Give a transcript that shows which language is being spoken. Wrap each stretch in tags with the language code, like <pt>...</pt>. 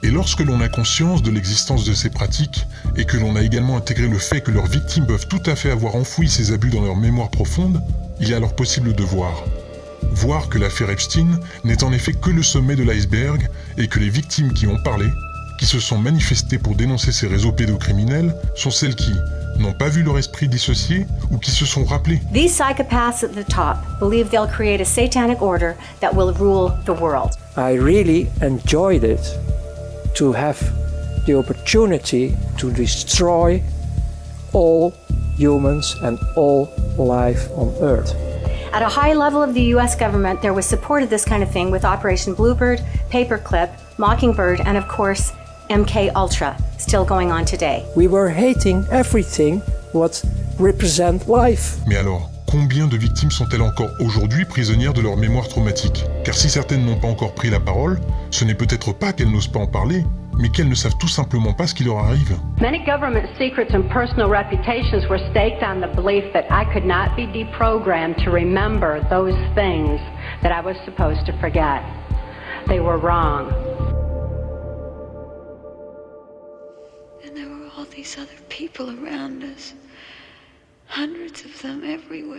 <fr>Et lorsque l'on a conscience de l'existence de ces pratiques et que l'on a également intégré le fait que leurs victimes peuvent tout à fait avoir enfoui ces abus dans leur mémoire profonde, il est alors possible de voir. Voir que l'affaire Epstein n'est en effet que le sommet de l'iceberg et que les victimes qui ont parlé, qui se sont manifestées pour dénoncer ces réseaux pédocriminels, sont celles qui n'ont pas vu leur esprit dissocié ou qui se sont rappelés.</fr> <en>These psychopaths at the top believe they'll create a satanic order that will rule the world. I really enjoyed it to have the opportunity to destroy all humans and all life on Earth. At a high level of the US government, there was support of this kind of thing with Operation Bluebird, Paperclip, Mockingbird, and of course, MK Ultra, still going on today. We were hating everything what represent life.</en> <fr>Mais alors, combien de victimes sont-elles encore aujourd'hui prisonnières de leur mémoire traumatique? Car si certaines n'ont pas encore pris la parole, ce n'est peut-être pas qu'elles n'osent pas en parler, mais qu'elles ne savent tout simplement pas ce qui leur arrive.</fr> <en>Many government secrets and personal reputations were staked on the belief that I could not be deprogrammed to remember those things that I was supposed to forget. They were wrong. And there were all these other people around us. Hundreds of them everywhere.</en>